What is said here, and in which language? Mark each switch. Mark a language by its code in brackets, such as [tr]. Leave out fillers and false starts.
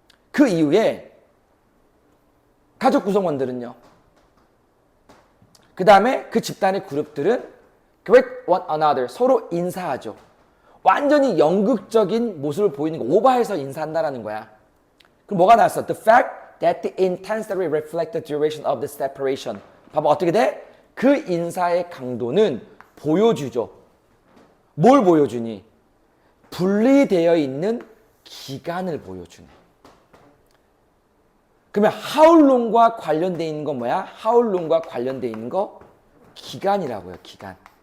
[ko] 그 이후에 가족 구성원들은요. 그 다음에 그 집단의 그룹들은 [en] greet one another [ko] 서로 인사하죠. 완전히 연극적인 모습을 보이는 거 오버해서 인사한다라는 거야. 그럼 뭐가 나왔어? [en] The fact that the intensity reflects the duration of the separation. [ko] 봐봐 어떻게 돼? 그 인사의 강도는 보여주죠. 뭘 보여주니? 분리되어 있는 기간을 보여주네. 그러면 [en] how long [ko] 과 관련되어 있는 건 뭐야? how long과 관련되어 있는 거 기간이라고요. 기간.